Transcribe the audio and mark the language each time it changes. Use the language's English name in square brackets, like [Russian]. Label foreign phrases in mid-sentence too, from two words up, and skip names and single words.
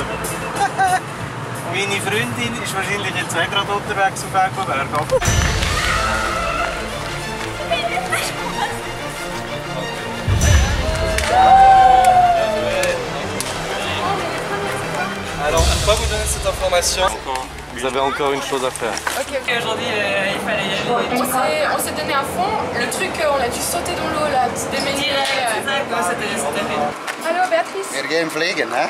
[German] Meine Freundin ist wahrscheinlich jetzt auch gerade unterwegs auf Egoberg. [French] Alors, pourquoi vous donner cette information? Vous avez encore une chose à faire. Ok, aujourd'hui il fallait y aller. On s'est donné à fond. Le truc, on a dû sauter dans l'eau là, se déménager. [German] Hallo Beatrice. Wir gehen fliegen, ne?